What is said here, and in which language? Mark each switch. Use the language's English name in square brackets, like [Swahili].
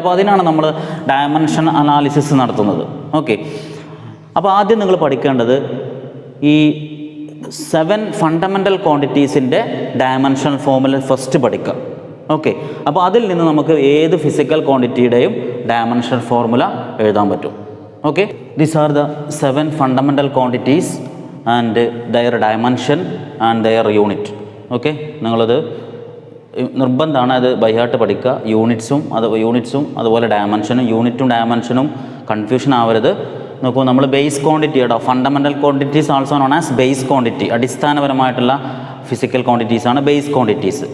[Malayalam] അപ്പോൾ അതിനാണ് നമ്മൾ ഡയമെൻഷൻ അനാലിസിസ് നടത്തുന്നത്. ഓക്കെ, അപ്പോൾ ആദ്യം നിങ്ങൾ പഠിക്കേണ്ടത് ഈ 7 ഫണ്ടമെൻ്റൽ ക്വാണ്ടിറ്റീസിൻ്റെ ഡയമെൻഷണൽ ഫോർമുല ഫസ്റ്റ് പഠിക്കുക. ഓക്കെ, അപ്പോൾ അതിൽ നിന്ന് നമുക്ക് ഏത് ഫിസിക്കൽ ക്വാണ്ടിറ്റിയുടെയും ഡയമെൻഷണൽ ഫോർമുല എഴുതാൻ പറ്റും. [English] Okay, these are the 7 fundamental quantities and their dimension and their unit. [Malayalam] Okay, നിങ്ങളത് നിർബന്ധമാണ് അത് ബൈഹാർട്ട് പഠിക്കുക. യൂണിറ്റ്സും അതുപോലെ ഡയമെൻഷനും, യൂണിറ്റും ഡയമെൻഷനും കൺഫ്യൂഷൻ ആവരുത്. നോക്കൂ, നമ്മൾ ബേസ് ക്വാണ്ടിറ്റി കേട്ടോ, [English] Fundamental quantities also known as base quantity. [Malayalam] അടിസ്ഥാനപരമായിട്ടുള്ള ഫിസിക്കൽ ക്വാണ്ടിറ്റീസ് ആണ് ബേസ് ക്വാണ്ടിറ്റീസ്.